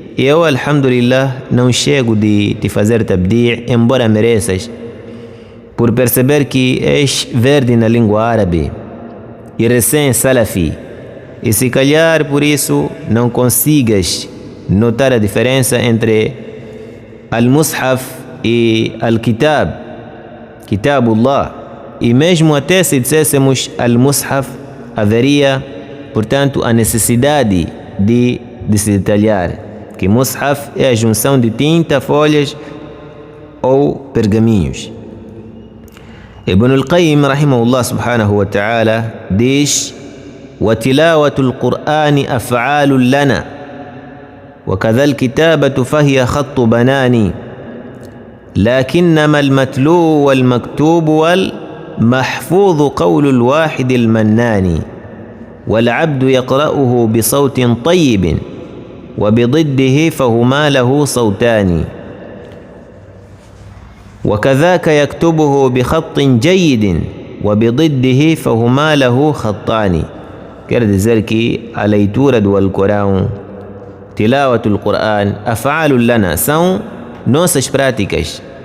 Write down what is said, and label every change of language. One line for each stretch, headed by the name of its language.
Portuguese: E eu, alhamdulillah, não chego de te fazer tabdi', embora mereças, por perceber que és verde na língua árabe e recém-salafi, e se calhar por isso não consigas notar a diferença entre Al-Mushaf e Al-Kitab, Kitabullah. E mesmo até se dissessemos Al-Mushaf, haveria, portanto, a necessidade de se detalhar que Mushaf é a junção de tinta, folhas ou pergaminhos. Ibn al-Qayyim rahimahullah subhanahu wa ta'ala diz:
Arabic: وتلاوة القرآن أفعال لنا وكذا الكتابة فهي خط بناني لكنما المتلو والمكتوب والمحفوظ قول الواحد المنان والعبد يقرأه بصوت طيب وبضده فهما له صوتان وكذاك يكتبه بخط جيد وبضده فهما له خطان.
Portuguese: Quer dizer que a leitura do Alcorão,
Arabic: tilawatul Qur'an, af'alul lana,
Portuguese: são nossas práticas.